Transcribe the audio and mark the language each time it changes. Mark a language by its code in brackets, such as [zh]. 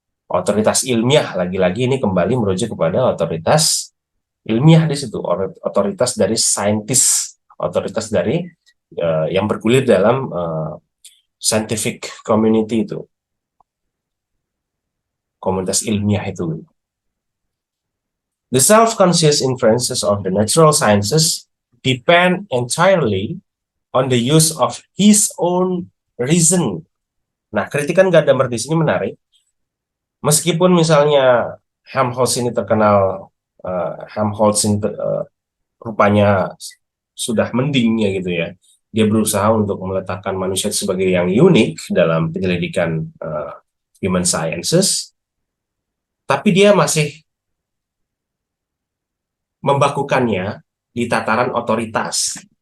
[id] Otoritas ilmiah, lagi-lagi ini kembali merujuk kepada otoritas ilmiah di situ, otoritas dari saintis, otoritas dari yang bergulir dalam scientific community itu, komunitas ilmiah itu. [en] The self-conscious inferences of the natural sciences depend entirely on the use of his own reason. [id] Nah, kritikan Gadamer di sini menarik. Meskipun misalnya Helmholtz ini terkenal, Helmholtz ini rupanya sudah mending ya gitu ya. Dia berusaha untuk meletakkan manusia sebagai yang unik dalam penyelidikan human sciences, tapi dia masih membakukannya di tataran otoritas.